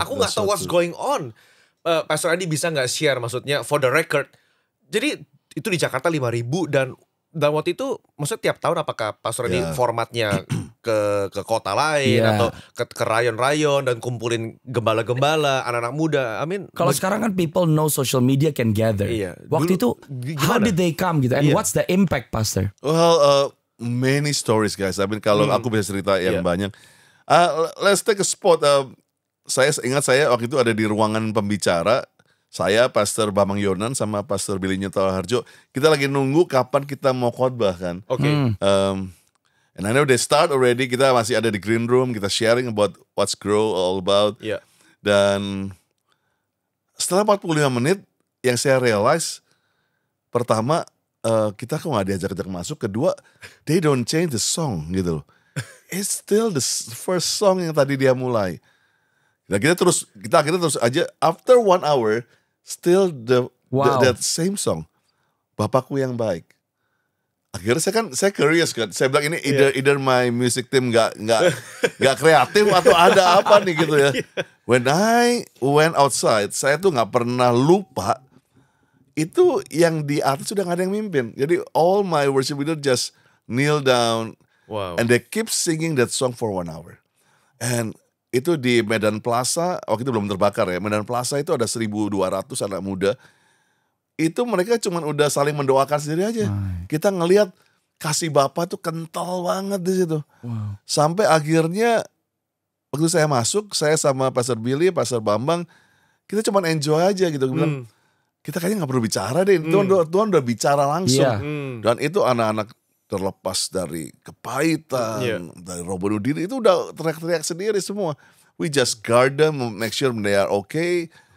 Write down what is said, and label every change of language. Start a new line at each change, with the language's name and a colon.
Indonesian: Aku nggak tahu
English: what's going on.
Indonesian: Pastor Andi bisa nggak share, maksudnya
English: for the record.
Indonesian: Jadi itu di Jakarta 5.000 dan waktu itu maksudnya tiap tahun apakah Pastor Andi formatnya ke kota lain atau ke rayon-rayon dan kumpulin gembala-gembala, anak-anak muda.
English: I mean,
Indonesian: kalau sekarang kan
English: people know social media can gather.
Indonesian: Waktu itu
English: how did they come gitu and what's the impact, Pastor? Well, many stories guys. I mean
Indonesian: kalau aku bisa cerita yang banyak.
English: Let's take a spot.
Indonesian: Saya ingat saya waktu itu ada di ruangan pembicara. Saya, Pastor Bambang Yonan sama Pastor Billy Nyota Harjo. Kita lagi nunggu kapan kita mau khotbah kan.
English: And I know they start already.
Indonesian: Kita masih ada di green room. Kita
English: sharing about what's Grow all about.
Indonesian: Dan setelah 45 menit yang saya realize, pertama kita kok gak diajak-ajak masuk. Kedua,
English: they don't change the song
Indonesian: gitu loh.
English: It's still the first song
Indonesian: yang tadi dia mulai. Nah, kita akhirnya terus aja
English: after 1 hour still that same song.
Indonesian: Bapakku yang baik. Akhirnya saya curious kan. Saya bilang ini
English: either my music team
Indonesian: nggak kreatif atau ada apa nih gitu ya.
English: When I went outside,
Indonesian: saya tuh nggak pernah lupa itu yang di atas sudah nggak ada yang mimpin. Jadi
English: all my worship leader just kneel down and they keep singing that song for 1 hour.
Indonesian: And itu di Medan Plaza, waktu itu belum terbakar ya. Medan Plaza itu ada 1.200 anak muda. Itu mereka cuma udah saling mendoakan sendiri aja. Kita ngelihat kasih Bapa tuh kental banget di situ. Sampai akhirnya waktu saya masuk, saya sama Pastor Billy, Pastor Bambang, kita cuma enjoy aja gitu. Bilang, kita kayaknya nggak perlu bicara deh. Tuhan udah bicara langsung. Dan itu anak-anak terlepas dari kepahitan, dari roh bunuh diri, itu udah teriak-teriak sendiri semua.
English: We just guard them, make sure they are okay.